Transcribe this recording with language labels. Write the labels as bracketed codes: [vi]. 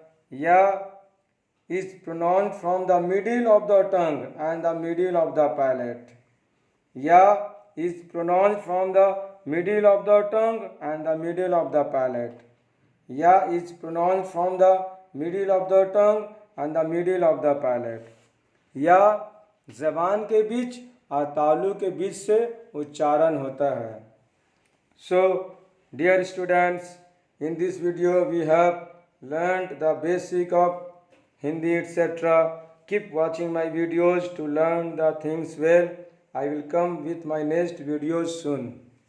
[en] या is pronounced from the middle of the tongue and the middle of the palate. Ya is pronounced from the middle of the tongue and the middle of the palate. Ya is pronounced from the middle of the tongue and the middle of the palate. [hi] या जबान के बीच और तालु के बीच से उच्चारण होता है. [en] So, dear students, in this video we have learned the basic of Hindi etc. Keep watching my videos to learn the things well. I will come with my next videos soon.